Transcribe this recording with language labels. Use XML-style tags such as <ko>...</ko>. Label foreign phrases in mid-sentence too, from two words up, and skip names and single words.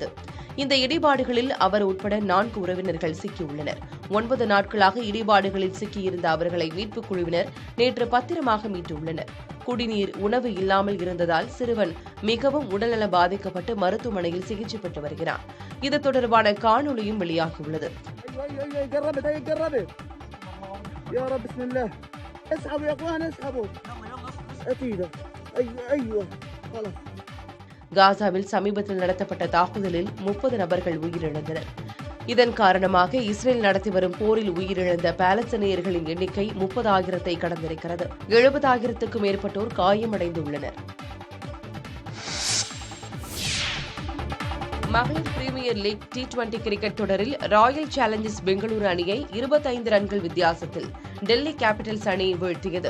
<ta>இந்த இடிபாடுகளில் அவர் உட்பட 4 உறவினர்கள் சிக்கியுள்ளனர். 9 நாட்களாக இடிபாடுகளில் சிக்கியிருந்த அவர்களை மீட்புக் குழுவினர் நேற்று பத்திரமாக மீட்டுள்ளனர். குடிநீர், உணவு இல்லாமல் இருந்ததால் சிறுவன் மிகவும் உடல்நலம் பாதிக்கப்பட்டு மருத்துவமனையில் சிகிச்சை பெற்று வருகிறார். இது தொடர்பான காணொலியும் வெளியாகியுள்ளது.</ta> <ar>يا رب بسم الله اسحبوا يا اخوان اسحبوا اكيد ايوه خلاص.</ar> <ta>காசாவில் சமீபத்தில் நடத்தப்பட்ட தாக்குதலில் 30 நபர்கள் உயிரிழந்தனர். இதன் காரணமாக இஸ்ரேல் நடத்தி வரும் போரில் உயிரிழந்த பாலஸ்தீனியர்களின் எண்ணிக்கை 30,000-ஐ கடந்திருக்கிறது. 70,000-க்கும் மேற்பட்டோர் காயமடைந்துள்ளனர். மகளிர் பிரீமியர் லீக் T20 கிரிக்கெட் தொடரில் ராயல் சேலஞ்சர்ஸ் பெங்களூரு அணியை 25 ரன்கள் வித்தியாசத்தில் டெல்லி கேபிட்டல்ஸ் அணி வீழ்த்தியது.</ta>